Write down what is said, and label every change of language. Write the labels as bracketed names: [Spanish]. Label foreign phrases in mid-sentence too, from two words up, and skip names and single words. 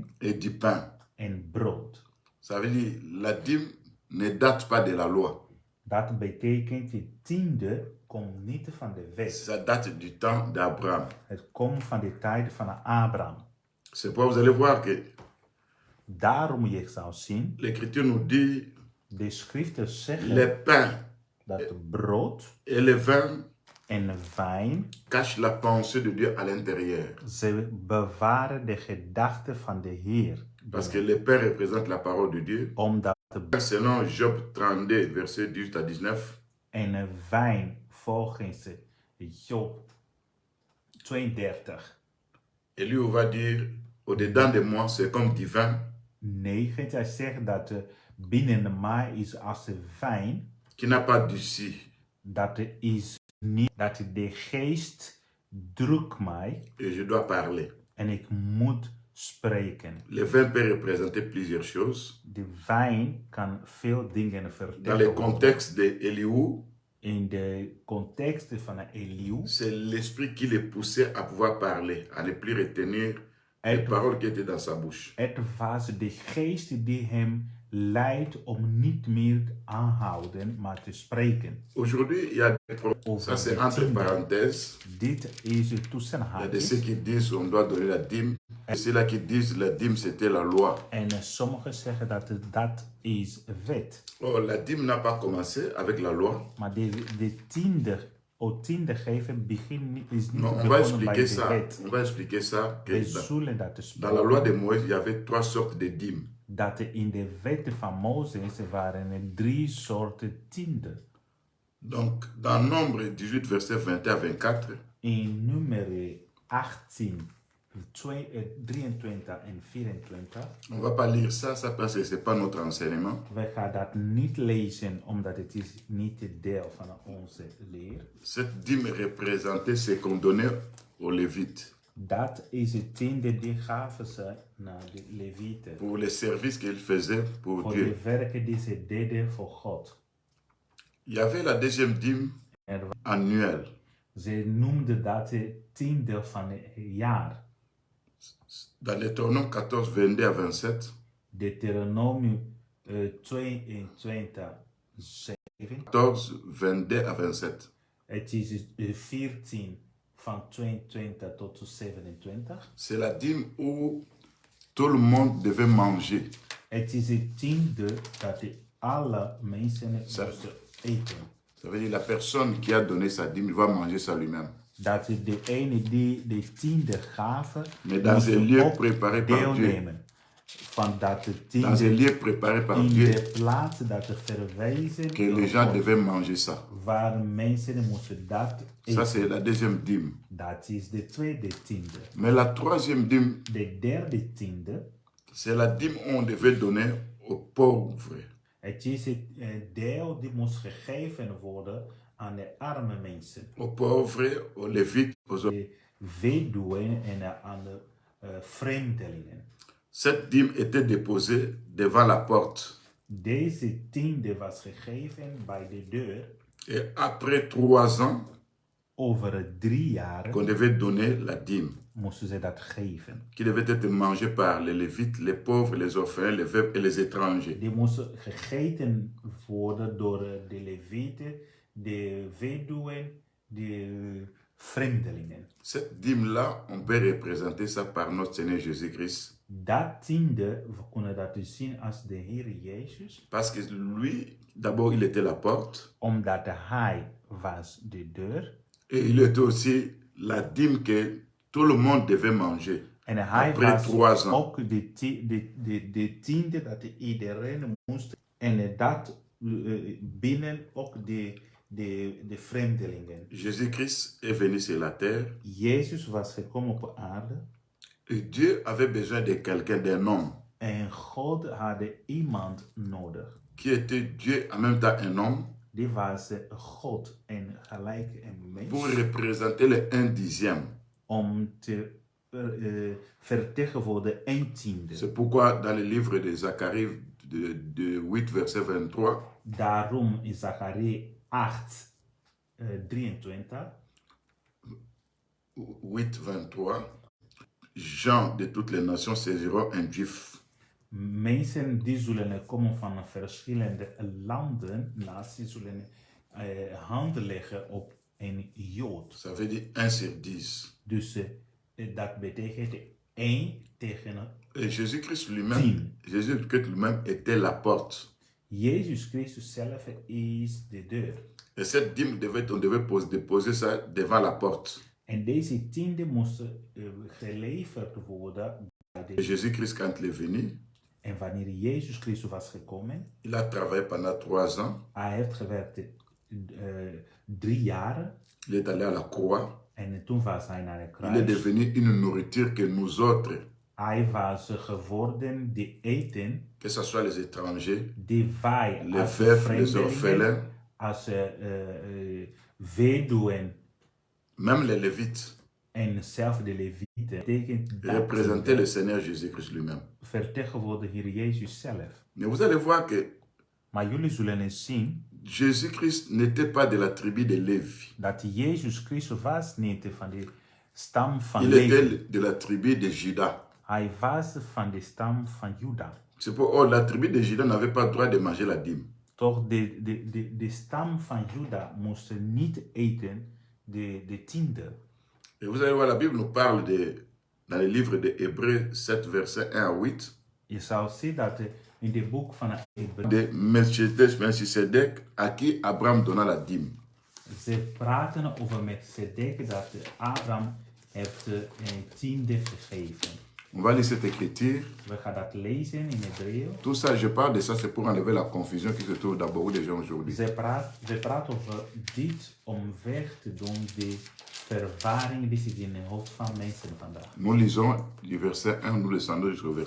[French] et du pain. [Dutch] en brood. [French] Ça veut dire la dîme ne date pas de la loi. [Dutch] Dat betekent, de tiende komt niet van de wet. [French] Ça date du temps d'Abraham. [Dutch] Het komt van de tijd van Abraham. [French] C'est pourquoi vous allez voir que [Dutch] Daarom je zou zien, [French] l'Écriture nous dit [Dutch] de schriften zeggen [French] les pains [Dutch] dat brood [French] et le vin [Dutch] en wijn, [French] cachent la pensée de Dieu à l'intérieur. [Dutch] ze bewaren de gedachten van de Heer. [French] Parce que le pain représente la parole de Dieu. [Dutch] Omdat de [French] Selon Job 32, verset 18 à 19, [Dutch] en de wijn volgens Job 32, [French] Élie va dire, au-dedans de moi, c'est comme du vin [Dutch] 9, hij zegt dat binnen mij is als de wijn, [French] qui n'a pas d'issue. [Dutch] dat is niet, dat de geest drukt mij [French] Et je dois parler. [Dutch] en ik moet spreken. [French] Le vin peut représenter plusieurs choses. [Dutch] De wijn kan veel dingen [French] Dans le [Dutch] vertellen. [French] contexte d'Éliou, [Dutch] In de context van Eliu, [French] c'est l'esprit qui le poussait à pouvoir parler, à ne plus retenir les paroles qui étaient dans sa bouche. [Dutch] het was de geest die hem leidt om niet meer te aanhouden, maar te spreken. [French] Aujourd'hui, il y a des problèmes. Ça, c'est entre parenthèses. [Dutch] Dit is tussen [French] Il y a de ceux [Dutch] haakjes. [French] qui disent qu'on doit donner la dîme. Et ceux-là qui disent la dîme, c'était la loi. [Dutch] En sommigen zeggen dat dat is wet. [French] Oh, la dîme n'a pas commencé avec la loi. [Dutch] Maar de tiende geven is niet [French] Non, on va [Dutch] begonnen bij [French] expliquer [Dutch] de [French] ça. [Dutch] wet. [French] On va expliquer ça. Que [Dutch] We zullen dat [French] dans la loi de [Dutch] bespreken. [French] Moïse, il y avait 3 sortes de dîmes. [Dutch] Dat in de wetten van Mozes waren er 3 soorten tienden. [French] Donc, dans Nombre 18, verset 21 à 24, [Dutch] In nummer 18, 23 en 24. [French] on ne va pas lire ça, ça parce que ce n'est pas notre enseignement. [Dutch] We gaan dat niet lezen, omdat het is niet de deel van onze leer. [French] Cette dîme représentait ce qu'on donnait aux Lévites [Dutch] Dat is het tiende die gaven ze naar de Levieten. [French] pour les services qu'ils faisaient pour [Dutch] Voor [French] Dieu. [Dutch] de werken die ze deden voor God. [French] Il y avait la deuxième dîme [Dutch] Er wa- [French] annuelle. [Dutch] Ze noemden dat het tiende van het jaar. [French] Dans Deutéronome 14, 22 à 27, [Dutch] Deuteronomium 22, 7. [French] 14, 22 à 27. [Dutch] Het is 14 van 22 tot 27. [French] C'est la dîme où tout le monde devait manger. [Dutch] Het is het tiende dat alle mensen Zo. moesten eten. [French] Ça veut dire la personne qui a donné sa dîme va manger ça lui-même. [Dutch] Dat de ene die de tiende gaven, [French] Mais dans [Dutch] moesten [French] un lieu [Dutch] ook [French] préparé par Dieu. [Dutch] deelnemen. Van dat de [French] Dans un [Dutch] tiende [French] lieu préparé par [Dutch] in [French] Dieu, [Dutch] de plaats dat er verwezen [French] que les [Dutch] door [French] gens [Dutch] God, [French] devaient manger ça. [Dutch] waar mensen moesten dat [French] Ça, [Dutch] eten. [French] c'est la deuxième dîme. [Dutch] Dat is de tweede tiende. [French] Mais la troisième dîme, [Dutch] De derde tiende, [French] c'est la dîme où on devait donner aux pauvres. [Dutch] het is het deel die moest gegeven worden aan de arme mensen. [French] Aux pauvres, aux lévites, aux autres. [Dutch] De weduwen en aan de vreemdelingen. [French] Cette dîme était déposée devant la porte. [Dutch] Deze tiende was gegeven bij de deur. [French] Et après 3 ans, [Dutch] Over 3 jaar [French] qu'on devait donner la dîme, [Dutch] moesten ze dat geven. [French] qui devait être mangée par les lévites, les pauvres, les orphelins, les veuves et les étrangers. [Dutch] Die moesten gegeten worden door de levieten, de weduwen, de vreemdelingen. [French] Cette dîme-là, on peut représenter ça par notre Seigneur Jésus-Christ. [Dutch] Dat tiende, we kunnen dat dus zien als de Heer Jezus. [French] Parce que lui, d'abord, il était la porte. [Dutch] Omdat hij was de deur. [French] Et il était aussi la dîme que tout le monde devait manger. [Dutch] En hij [French] Après [Dutch] was [French] 3 ans. [Dutch] ook de tiende dat iedereen moest. En dat binnen ook de vreemdelingen. [French] Jésus-Christ est venu sur la terre. [Dutch] Jezus was gekomen op aarde. [French] Et Dieu avait besoin de quelqu'un, d'un homme, [Dutch] En God had iemand nodig. [French] qui était Dieu en même temps un homme, [Dutch] Die was God en gelijk een [French] pour [Dutch] mens. [French] représenter le 1/10. [Dutch] Om te vertegenwoordigen een tiende. [French] C'est pourquoi dans le livre de Zacharie de 8, verset 23. [Dutch] Daarom in Zacharie 8, 23. 8, 23. [French] Gens de toutes les nations saisiront un juif. [Dutch] Mensen die zullen komen van verschillende landen, naties, zullen handen leggen op een Jood. [French] Ça veut dire 1 sur 10. [Dutch] Dus dat betekent 1 tegen [French] Et Jésus-Christ [Dutch] 10. [French] lui-même, Jésus-Christ lui-même était la porte. [Dutch] Jezus Christus zelf is de deur. [French] Et cette dîme, on devait déposer ça devant la porte. [Dutch] En deze tiende moest geleverd worden bij de [French] Et Jésus-Christ, quand il est venu, [Dutch] En wanneer Jezus Christus was gekomen, [French] il a travaillé pendant 3 ans. [Dutch] hij heeft gewerkt 3 jaar. [French] Il est allé à la croix. [Dutch] En toen was hij naar de [French] Il est [Dutch] kruis. [French] devenu une nourriture que nous autres, [Dutch] Hij was geworden de eten [French] que ce soit les étrangers, [Dutch] die wij [French] les [Dutch] als [French] veufs, les [Dutch] vreemdelingen, [French] orphelins, [Dutch] als weduwen [French] même les Lévites, [Dutch] en zelf de levieten, betekent dat [French] représentaient le Seigneur Jésus-Christ lui-même. [Dutch] vertegenwoordigt hier Jezus zelf. [French] Mais vous allez voir que [Dutch] Maar jullie zullen eens zien [French] Jésus-Christ n'était pas de la tribu de Lévi. [Dutch] dat Jezus Christus was niet van de stam van [French] Il [Dutch] Levi. [French] était de la tribu de Juda. [Dutch] Hij was van de stam van Juda. [French] C'est pour la tribu de Juda n'avait pas le droit de manger la dîme. [Dutch] Toch de stam van Juda moest niet eten de tiende. [French] Et vous allez voir, la Bible nous parle dans le livre de Hébreux 7, verset 1 à 8, [Dutch] Je zou zien dat in de boek van Hebreeën [French] de Melchisedec à qui Abraham donna la dîme. [Dutch] ze praten over Melchizedek dat Abraham heeft een tiende gegeven. [French] On va lire cette écriture. [Dutch] We gaan dat lezen in Hebreeën. [French] Tout ça, je parle de ça, c'est pour enlever la confusion qui se trouve dans beaucoup de gens aujourd'hui. [Dutch] Ze praten over dit om weg te doen de verwarring die zit in het hoofd van mensen vandaag. [French] Nous lisons du verset 1, nous descendons jusqu'au verset